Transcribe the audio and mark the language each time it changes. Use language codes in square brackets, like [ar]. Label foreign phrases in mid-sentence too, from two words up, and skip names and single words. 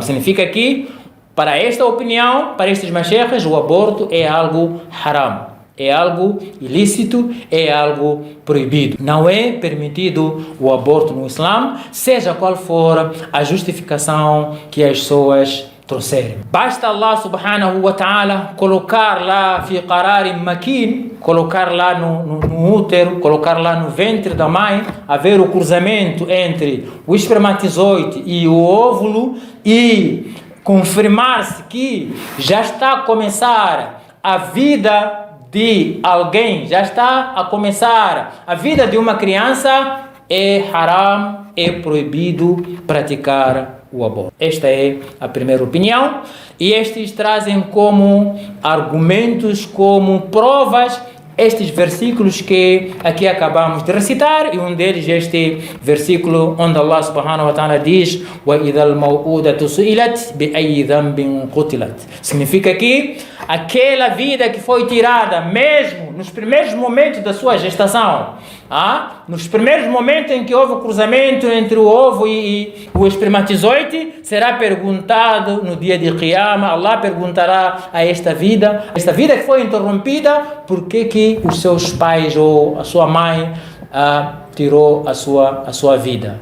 [pt] Significa que, para esta opinião, para estes masheikhes, o aborto é algo haram, é algo ilícito, é algo proibido. Não é permitido o aborto no Islã, seja qual for a justificação que as pessoas trouxerem. Basta [ar] الله سبحانه وتعالى [pt] colocar lá [ar] في قرار مكين, [pt] colocar lá no útero, colocar lá no ventre da mãe, haver o cruzamento entre o espermatozoide e o óvulo e confirmar-se que já está a começar a vida de alguém, já está a começar a vida de uma criança, é haram, é proibido praticar o aborto. Esta é a primeira opinião, e estes trazem como argumentos, como provas, estes versículos que aqui acabamos de recitar, e um deles este versículo onde [ar] الله سبحانه وتعالى [pt] diz [ar] وَإِذَا الْمَوْءُودَةُ سُئِلَتْ بِأَيِّ ذَنْبٍ قُتِلَتْ. [pt] Significa que aquela vida que foi tirada mesmo nos primeiros momentos da sua gestação, nos primeiros momentos em que houve o cruzamento entre o ovo e o espermatozoide, será perguntado no dia de Qiyamah. Allah perguntará a esta vida que foi interrompida, por que os seus pais ou a sua mãe tirou a sua vida.